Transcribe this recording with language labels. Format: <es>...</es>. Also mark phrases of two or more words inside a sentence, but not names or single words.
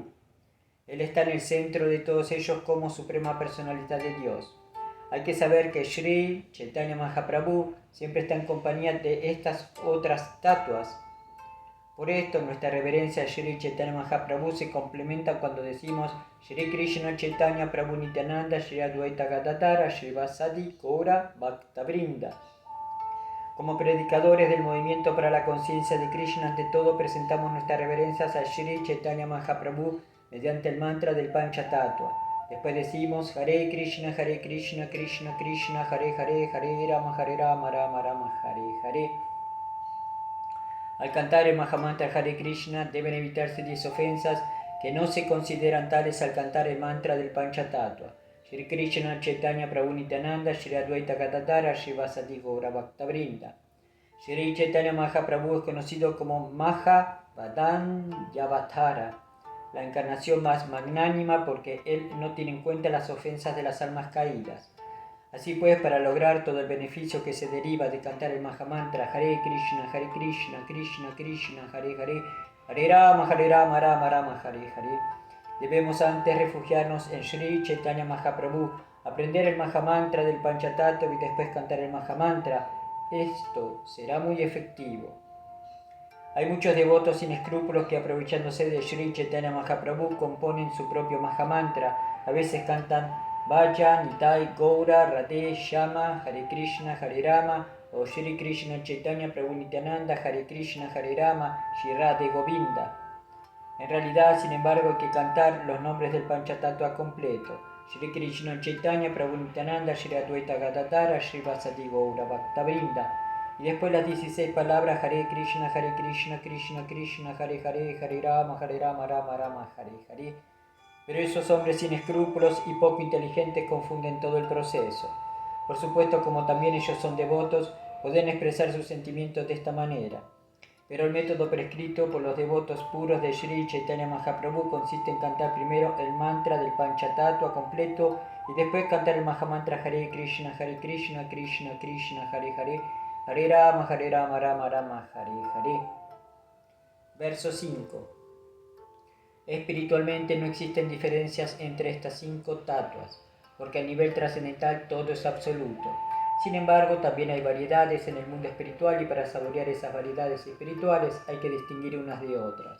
<es>Él está en el centro de todos ellos como suprema personalidad de Dios. Hay que saber que Shri Chaitanya Mahaprabhu siempre está en compañía de estas otras tatuas. Por esto, nuestra reverencia a Shri Chaitanya Mahaprabhu se complementa cuando decimos Shri Krishna Chaitanya Prabhu Nityananda Shri Advaita Gadadhara Shri Vasadi Gaura Bhaktavrinda. Como predicadores del movimiento para la conciencia de Krishna, ante todo presentamos nuestras reverencias a Shri Chaitanya Mahaprabhu mediante el mantra del Panchatattva. Después decimos Hare Krishna, Krishna Krishna, Hare Hare, Hare Rama, Rama Rama, Hare Hare. Al cantar el Mahamantra Hare Krishna deben evitarse 10 ofensas que no se consideran tales al cantar el mantra del Panchatattva. Shri Krishna Chaitanya Prabhu Nityananda Shri Advaita Gadadhara Shri Vasadi Gaura Bhaktavrinda. Shri Chaitanya Mahaprabhu es conocido como Mahavadanyavathara, la encarnación más magnánima, porque él no tiene en cuenta las ofensas de las almas caídas. Así pues, para lograr todo el beneficio que se deriva de cantar el Mahamantra Hare Krishna, Krishna Krishna, Hare Hare, Hare Rama, Rama Rama, Hare Hare, debemos antes refugiarnos en Shri Chaitanya Mahaprabhu, aprender el Mahamantra del Panchatattva y después cantar el Mahamantra. Esto será muy efectivo. Hay muchos devotos sin escrúpulos que, aprovechándose de Shri Chaitanya Mahaprabhu, componen su propio Mahamantra. A veces cantan Vaja, Nitai, Gaura, Radhe, Shama, Hare Krishna, Hare Rama, o Shri Krishna Chaitanya Prabhu Nityananda, Hare Krishna, Hare Rama, Shri Radhe Govinda. En realidad, sin embargo, hay que cantar los nombres del Panchatattva completo. Shri Krishna Chaitanya Prabhu Nityananda, Shri Advaita Gadadhara, Shri Vasadi Gaura Bhaktavrinda. Y después las 16 palabras Hare Krishna, Krishna Krishna, Hare Hare, Hare Rama, Rama Rama, Hare Hare. Pero esos hombres sin escrúpulos y poco inteligentes confunden todo el proceso. Por supuesto, como también ellos son devotos, pueden expresar sus sentimientos de esta manera. Pero el método prescrito por los devotos puros de Shri Chaitanya Mahaprabhu consiste en cantar primero el mantra del Panchatattva completo y después cantar el Mahamantra Hare Krishna, Krishna Krishna, Hare Hare, Hare Rama, Rama Rama, Hare Hare. Verso 5. Espiritualmente no existen diferencias entre estas 5 tatuas, porque a nivel trascendental todo es absoluto. Sin embargo, también hay variedades en el mundo espiritual y para saborear esas variedades espirituales hay que distinguir unas de otras.</es>